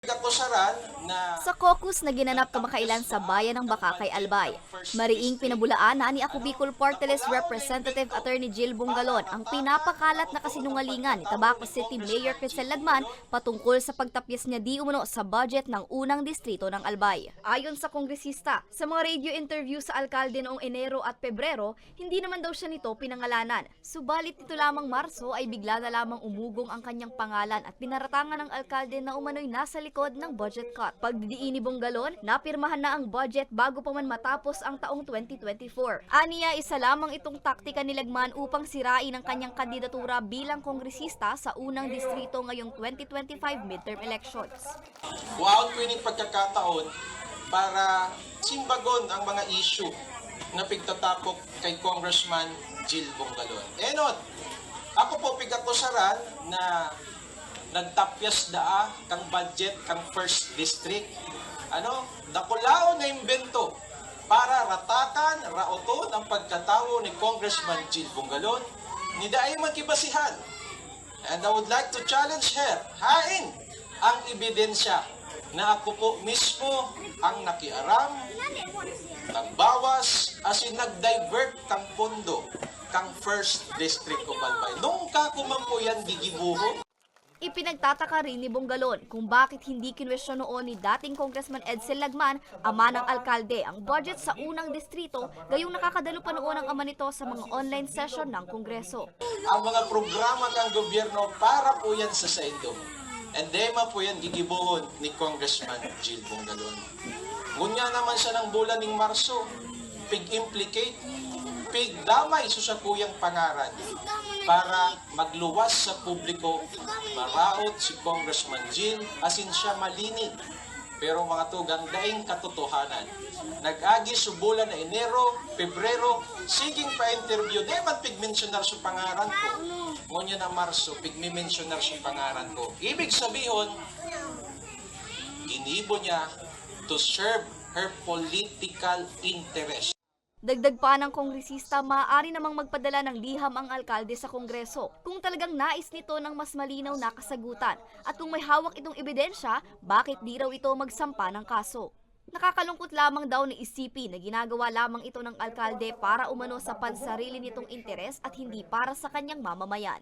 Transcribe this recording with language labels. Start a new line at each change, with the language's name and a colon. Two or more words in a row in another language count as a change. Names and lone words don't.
Filipino: Sa caucus na ginanap kamakailan sa bayan ng Bakakay, Albay, mariing pinabulaan na ni Ako Bicol Party List Representative Attorney Jill Bungalon ang pinapakalat na kasinungalingan ni Tabaco City Mayor Crisel Ladman patungkol sa pagtapyas niya di umano sa budget ng unang distrito ng Albay. Ayon sa kongresista, sa mga
English: radio interview
Filipino: sa alkalde noong Enero at Pebrero, hindi naman daw siya nito pinangalanan. Subalit nito lamang Marso ay bigla na lamang umugong ang kanyang pangalan at pinaratangan ng alkalde na umano'y nasa likod ng
English: budget cut.
Filipino: Pagdidiin ni Bungalon, napirmahan na ang budget bago pa man matapos ang taong 2024. Aniya, isa lamang itong taktika ni Lagman upang sirain ang kanyang kandidatura bilang kongresista sa unang distrito ngayong 2025
English: midterm elections.
Bikol: Wow, ko ining pagkakataon para simbagon ang mga issue na pigtatapok kay Congressman Jill Bungalon. Enot, ako po pigakusaran na nagtapyas daa kang budget kang
English: first district.
Bikol: Dakulao na imbento para ratakan, raoton ang pagkatawo ni Congressman Jill Bungalon ni daay magkibasihan.
English: And I would like to challenge her,
Bikol: hain ang ebidensya na ako po mismo ang nakiaram, nagbawas, asin nag-divert kang pondo kang
English: first district of Albay.
Bikol: Nung kakuman po yan gigibuho.
Filipino: Ipinagtataka rin ni Bungalon kung bakit hindi kinwestiyon noon ni dating Congressman Edsel Lagman, ama ng alkalde, ang budget sa unang distrito, gayong nakakadalo pa noon ang ama nito sa mga online session ng Kongreso.
Bikol: Ang mga programa ng gobyerno para po yan sa saindo. And dema po yan gigibuhon ni Congressman Jill Bungalon. Ngunya naman siya ng bulan ng Marso, pig-implicate, pig-damay sa kuyang pangaran para magluwas sa publiko, maraot si Congressman Jill, asin siya malinig. Pero mga tugang daing katotohanan. Nag-agi sa bulan na Enero, Pebrero, siging pa-interview, di man pig-mentionar sa pangaran ko. Ngunya na Marso, pig-mentionar sa pangaran ko. Ibig sabihin, ginibo niya
English: to serve her political interest.
Filipino: Dagdag pa ng kongresista, maaari namang magpadala ng liham ang alkalde sa Kongreso kung talagang nais nito ng mas malinaw na kasagutan at kung may hawak itong ebidensya, bakit di raw ito magsampa ng kaso. Nakakalungkot lamang daw ni isipin na ginagawa lamang ito ng alkalde para umano sa pansarili nitong interes at hindi para sa kanyang mamamayan.